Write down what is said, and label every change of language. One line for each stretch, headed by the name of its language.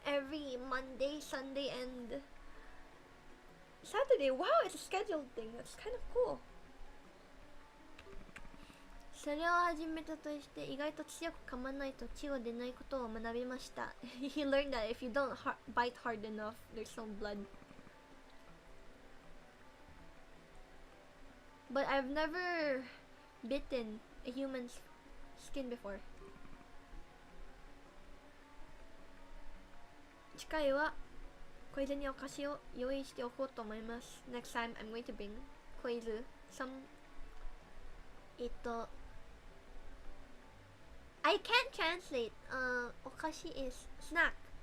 English: every Monday, Sunday, and Saturday. Wow, it's a scheduled thing. That's kind of cool.
Japanese: それを始めたとして意外と強く噛まないと血が出ないことを学びました。
English: He learned that if you don't bite hard enough, there's some blood. But I've never bitten a human's skin before.
Japanese: 次回は小泉にお菓子を用意しておこうと思います。
English: Next time I'm going to bring 小泉 some I can't translate. お菓子 is snack.